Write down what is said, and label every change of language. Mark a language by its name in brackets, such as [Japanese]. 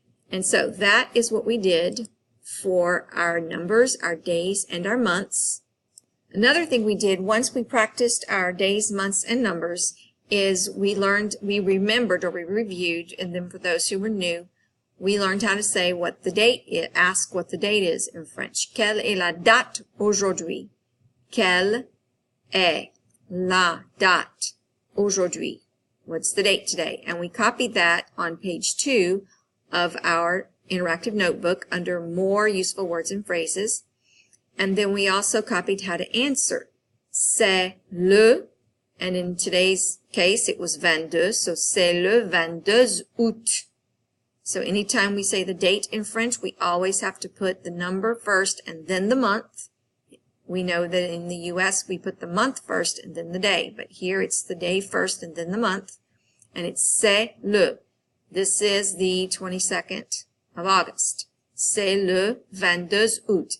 [English] And so that is what we did for our numbers, our days, and our months. Another thing we did once we practiced our days, months, and numbers is we remembered, or we reviewed, and then for those who were new, we learned how to say what the date is, ask what the date is in French. [French] Quelle est la date aujourd'hui? Quelle est la date aujourd'hui? [English] What's the date today? And we copied that on page 2 of our interactive notebook under more useful words and phrases. And then we also copied how to answer. [French] C'est le, [English] and in today's case it was 22, so [French] c'est le 22 août. [English] So anytime we say the date in French, we always have to put the number first and then the month. We know that in the U.S. we put the month first and then the day, but here it's the day first and then the month, and it's c'est le. This is the 22nd of August. [French] C'est le 22 août.